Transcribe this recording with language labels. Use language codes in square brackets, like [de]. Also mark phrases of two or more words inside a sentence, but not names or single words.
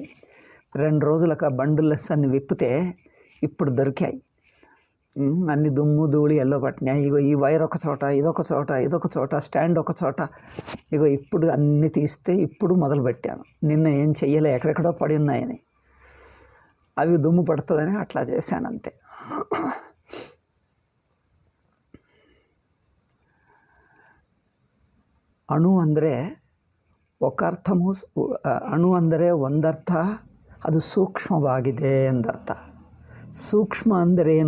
[te] 2 రోజులకు బండులెస్ అన్ని విప్పితే ఇప్పుడు దొరికాయి. అన్ని దుమ్ము ధూళి ఎల్లో పట్టినాయి. ఇగో ఈ వైర్ ఒక చోట, ఇదొక చోట, ఇదొక చోట, స్టాండ్ ఒక చోట. ఇగో ఇప్పుడు అన్నీ తీస్తే ఇప్పుడు మొదలు పెట్టాను. నిన్న ఏం చెయ్యలే, ఎక్కడెక్కడో పడి ఉన్నాయని. అవి దుమ్ము పడుతుందని అట్లా చేశాను అంతే. [kn] ಅಣು ಅಂದರೆ [te] ఒక [kn] ಅರ್ಥము, ಅಣು ಅಂದರೆ ಒಂದರ್ಥ, ಅದು ಸೂಕ್ಷ್ಮವಾಗಿದೆ ಎಂದರ್ಥ. ಸೂಕ್ಷ್ಮ ಅಂದರೇನು?